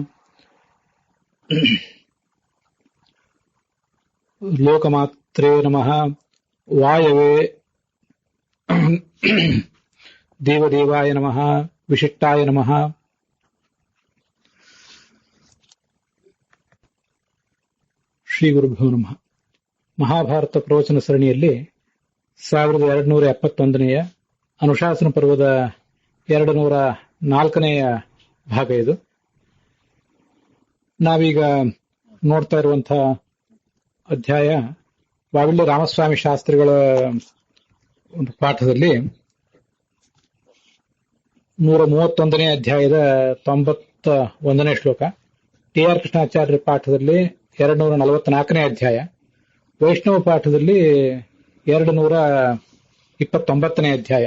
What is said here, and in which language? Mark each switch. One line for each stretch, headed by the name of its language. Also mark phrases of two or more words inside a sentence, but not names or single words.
Sanskrit: ಲೋಕಮಾತ್ರೇ ನಮಃ. ವಾಯವೇ ದೇವದೇವಾಯ ನಮಃ. ವಿಶಿಷ್ಟಾಯ ನಮಃ. ಶ್ರೀ ಗುರುಭ್ಯೋ ನಮಃ.
Kannada: ಮಹಾಭಾರತ ಪ್ರವಚನ ಸರಣಿಯಲ್ಲಿ 1271ನೆಯ ಅನುಶಾಸನ ಪರ್ವದ 204ನೆಯ ಭಾಗ ಇದು. ನಾವೀಗ ನೋಡ್ತಾ ಇರುವಂತಹ ಅಧ್ಯಾಯ ವಾವಿಳ್ಳಿ ರಾಮಸ್ವಾಮಿ ಶಾಸ್ತ್ರಿಗಳ ಒಂದು ಪಾಠದಲ್ಲಿ 131ನೇ ಅಧ್ಯಾಯದ 91ನೇ ಶ್ಲೋಕ, ಟಿ ಆರ್ ಕೃಷ್ಣಾಚಾರ್ಯರ ಪಾಠದಲ್ಲಿ 244ನೇ ಅಧ್ಯಾಯ, ವೈಷ್ಣವ ಪಾಠದಲ್ಲಿ 229ನೇ ಅಧ್ಯಾಯ.